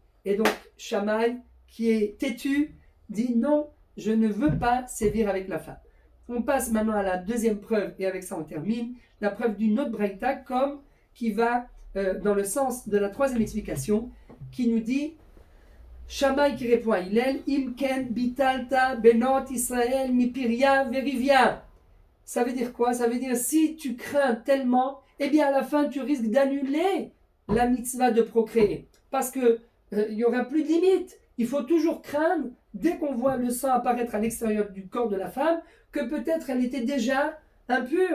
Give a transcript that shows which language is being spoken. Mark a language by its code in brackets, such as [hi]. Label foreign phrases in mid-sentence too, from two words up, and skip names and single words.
[fr] Et donc Shammai, qui est têtu, dit non, je ne veux pas sévir avec la femme. On passe maintenant à la deuxième preuve, et avec ça on termine, la preuve d'une autre braïta, comme qui va dans le sens de la troisième explication, qui nous dit, Shammai qui répond à Hillel, [he] אם כן ביטלת בנות ישראל מפריה ורביה. [fr] Ça veut dire quoi? Ça veut dire si tu crains tellement, eh bien à la fin tu risques d'annuler la mitzvah de procréer. Parce que il n'y aura plus de limite. Il faut toujours craindre, dès qu'on voit le sang apparaître à l'extérieur du corps de la femme, que peut-être elle était déjà impure.